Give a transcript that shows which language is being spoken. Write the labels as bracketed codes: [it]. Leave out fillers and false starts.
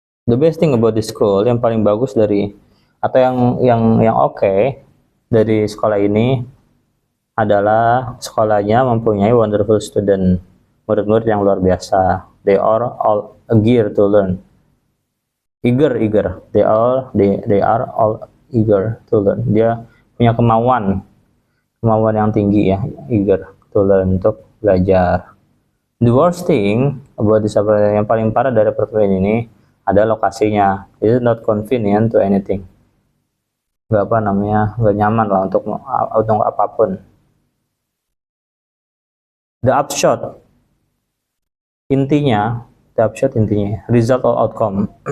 [en] The best thing about this school, [id] yang paling bagus dari atau yang oke dari sekolah ini adalah sekolahnya mempunyai [en] wonderful student, [id] murid-murid yang luar biasa. [en] They are all eager to learn. Eager. They are all eager to learn. [id] Dia punya kemauan yang tinggi ya, [en] eager to learn, [id] untuk belajar. [en] The worst thing about this, [id] yang paling parah dari perkuliahan ini ada lokasinya. [en] It is not convenient to anything. [id] Nggak nyaman lah untuk apapun. [en] The upshot [id] intinya, [en] result or outcome.